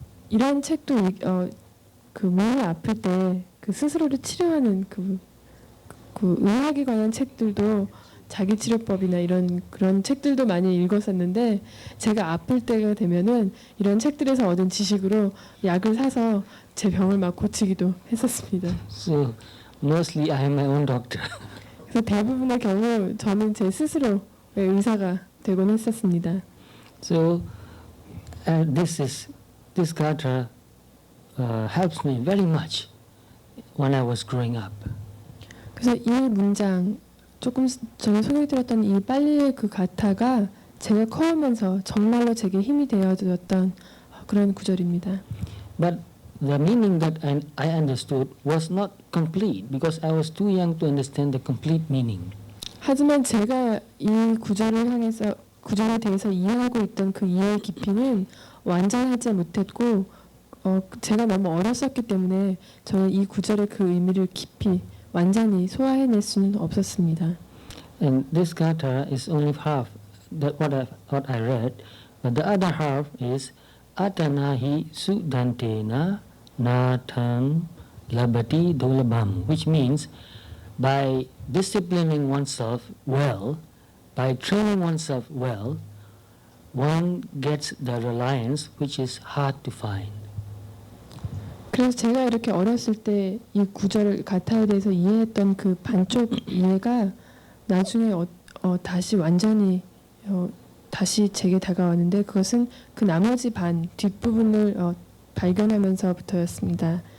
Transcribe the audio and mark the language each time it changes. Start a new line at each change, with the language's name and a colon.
Korean: 이런 책도 그 몸이 아플 때 그 스스로를 치료하는 그 의학에 관한 책들도, 자기 치료법이나 그런 책들도 많이 읽었었는데, 제가 아플 때가 되면은 이런 책들에서 얻은 지식으로 약을 사서 제 병을 막 고치기도 했었습니다.
English: So mostly I am my own doctor.
Korean: 그래서 대부분의 경우 저는 제 스스로의 의사가 되곤 했었습니다.
English: So this kata helps me very much when I was growing up.
Korean: 그래서 이 문장, 조금 전에 소개해드렸던 이 빨리의 그 가타가 제가 커오면서 정말로 제게 힘이 되어줬던 그런 구절입니다.
English: But the meaning that I understood was not complete because I was too young to understand the complete meaning.
Korean: 하지만 제가 이 구절에 대해서 이해하고 있던 그 이해의 깊이는 완전하지 못했고, 제가 너무 어렸었기 때문에 저는 이 구절의 그 의미를 깊이 완전히 소화해낼 수는 없었습니다.
English: And this kata is only half that what I read, but the other half is
Pali: atanahi sudantena natham labati dolabam,
English: which means by disciplining oneself well, by training oneself well, one gets the reliance which is hard to find.
Korean: 그래서 제가 이렇게 어렸을 때 이 구절 가타에 대해서 이해했던 그 반쪽 이해가 나중에 다시 완전히 다시 제게 다가왔는데, 그것은 그 나머지 반 뒷부분을 발견하면서부터였습니다.